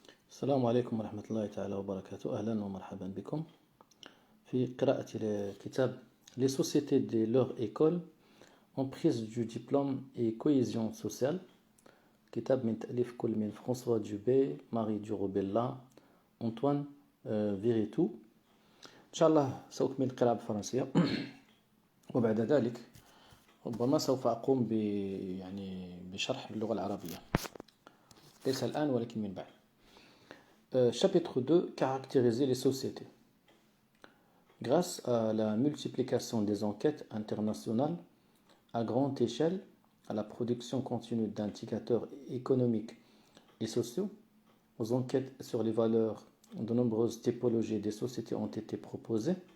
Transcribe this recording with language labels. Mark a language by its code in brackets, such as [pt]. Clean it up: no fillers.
[ar] السلام عليكم ورحمة الله تعالى وبركاته. أهلا ومرحبا بكم في قراءة كتاب [fr] Les sociétés de leur école en prise du diplôme et cohésion sociale. [ar] كتاب من تأليف كل من فرانسوا دوبي، ماري جوروبيلا، أنطوان فيريتو. إن شاء الله سأكمل القراءة بالفرنسية وبعد ذلك ربما سوف أقوم بشرح باللغة العربية، ليس الآن ولكن من بعد. [fr] Chapitre 2. Caractériser les sociétés. Grâce à la multiplication des enquêtes internationales à grande échelle, à la production continue d'indicateurs économiques et sociaux, aux enquêtes sur les valeurs, de nombreuses typologies des sociétés ont été proposées.